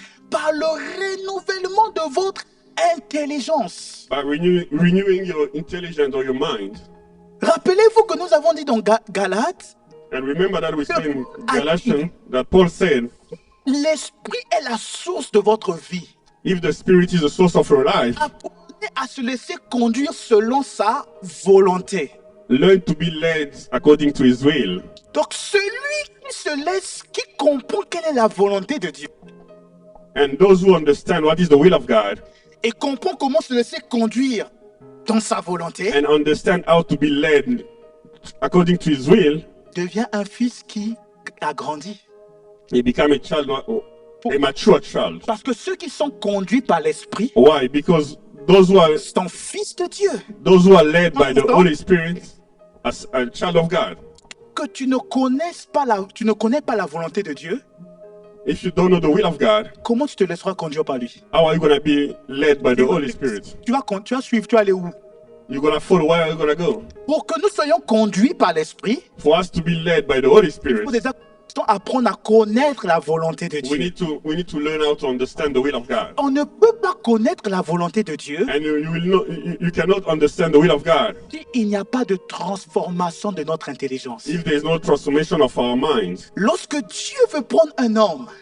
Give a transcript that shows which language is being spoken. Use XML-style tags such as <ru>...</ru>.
<fr>par le renouvellement de votre intelligence.</fr> <en>by renewing your intelligence or your mind.</en> <fr>Rappelez-vous que nous avons dit dans Galates,</fr> <en>And remember that we said in Galatians that Paul said,</en> <fr>l'esprit est la source de votre vie.</fr> <en>if the Spirit is the source of your life,</en> <fr>Apprenez à se laisser conduire selon sa volonté.</fr> <en>learn to be led according to His will.</en> <fr>Donc celui qui comprend quelle est la volonté de Dieu</fr> <en>And those who understand what is the will of God</en> <fr>et comprend comment se laisser conduire dans sa volonté,</fr> <en>and understand how to be led according to His will,</en> <fr>devient un fils qui a grandi.</fr> <en>he become a mature child.</en> <fr>Parce que ceux qui sont conduits par l'esprit</fr> <en>Why? Because those who are</en> <fr>sont fils de Dieu.</fr> <en>led by the Holy Spirit as a child of God.</en> <fr>Que tu ne connais pas la volonté de Dieu,</fr> <en>If you don't know the will of God,</en> <fr>comment tu te laisseras conduire par lui?</fr> <en>how are you going to be led by the Holy Spirit?</en> <fr>Tu vas suivre, tu vas aller où?</fr> <en>You're going to follow. Where are you going to go?</en> <fr>Pour que nous soyons conduits par l'esprit,</fr> <en>For us to be led by the Holy</en> <fr>il</fr> <en>Spirit,</en> <fr>faut déjà apprendre à connaître la volonté de</fr> <en>we</en> <fr>Dieu.</fr> <en>need to learn how to understand the will of God.</en> <fr>On ne peut pas connaître la volonté de Dieu</fr> <en>And you cannot understand the will of God</en> <fr>s'il n'y a pas de transformation de notre intelligence.</fr> <en>if there is no transformation of our minds.</en> <fr>Lorsque Dieu veut prendre un homme</fr>